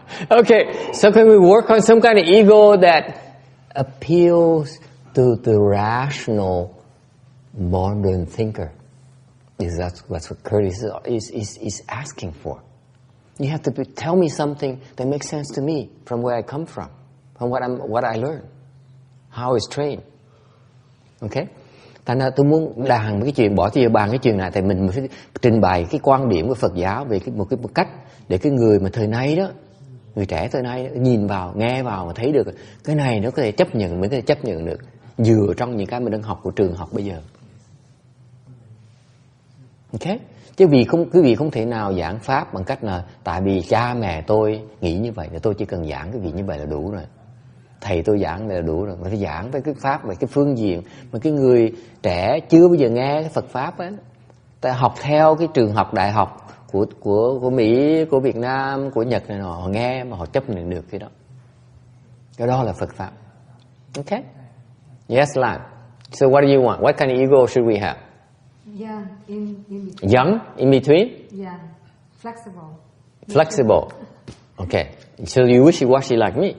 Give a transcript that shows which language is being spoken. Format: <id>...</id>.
<en>Okay, so can we work on some kind of ego that appeals to the rational modern thinker? Because that's what Curtis is asking for. You have to tell me something that makes sense to me from where I come from what I learned, how I was trained. Okay?</en> <vi>Thành ra tôi muốn bàn cái chuyện, bỏ thì bàn cái chuyện này, thì mình phải trình bày cái quan điểm của Phật giáo về một cách để cái người mà thời nay đó, người trẻ thời nay đó, nhìn vào, nghe vào mà thấy được cái này nó có thể chấp nhận, mới có thể chấp nhận được dựa trong những cái mình đang học của trường học bây giờ. Ok? Chứ quý vị không thể nào giảng pháp bằng cách là tại vì cha mẹ tôi nghĩ như vậy là tôi chỉ cần giảng cái việc như vậy là đủ rồi. Thầy tôi giảng là đủ rồi. Mà phải giảng với cái pháp về cái phương diện mà cái người trẻ chưa bao giờ nghe cái Phật pháp á, ta học theo cái trường học đại học của Mỹ, của Việt Nam, của Nhật này nọ, họ nghe mà họ chấp nhận được cái đó. Cái đó là Phật pháp. Okay? Yes, Lan.</vi> <en>So what do you want? What kind of ego should we have? Yeah, in between. Young, in between? Yeah, flexible. Flexible. Okay. So you wishy-washy like me?</en>